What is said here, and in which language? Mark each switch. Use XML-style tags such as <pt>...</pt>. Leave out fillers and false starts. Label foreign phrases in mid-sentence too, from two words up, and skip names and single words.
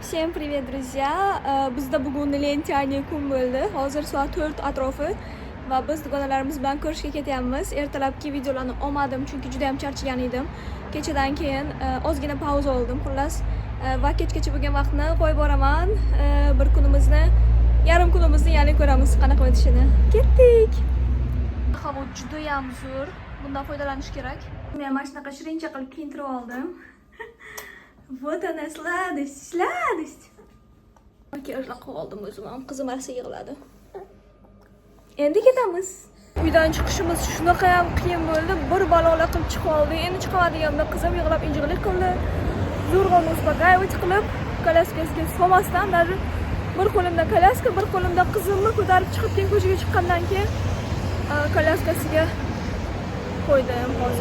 <ru>Всем привет, друзья!</ru> <uz>Bizda bugun lentiyaniy kun bo'ldi. Hozir soat 4 atrofi va biz dugonalarimiz bilan ko'rishga ketyapmiz. Ertalabki videolarni olmadim chunki juda ham charchagan edim. Kechadan keyin ozgina pauza oldim. Xullas, va kechgacha bo'lgan vaqtni qo'yib boraman. Bir kunimizni, yarim kunimizni ya'ni ko'ramiz qanaqa o'tishini. Ketdik. Havo juda ham zo'r. Bundan foydalanish kerak. Men mana shunaqa shirincha qilib kiyintirib oldim.</uz> <ru>Вот она, сладость, сладость.</ru> <uz>Makiyajlar qilib oldim o'zim ham, qizim rosa yig'ladi. Endi ketamiz. Uydan chiqishimiz shunaqa ham qiyin bo'ldi. Bir balolar qilib chiqib oldik. Endi chiqadiganda qizim yig'lab injiqlik qildi. Zo'rg'a uspokаивать qilib, kolyaskasiga solmasdan даже bir qo'limda kolyaska, bir qo'limda qizimni ko'tarib chiqib keyin ko'chaga chiqqandan keyin kolyaskasiga qo'ydim hozir.</uz>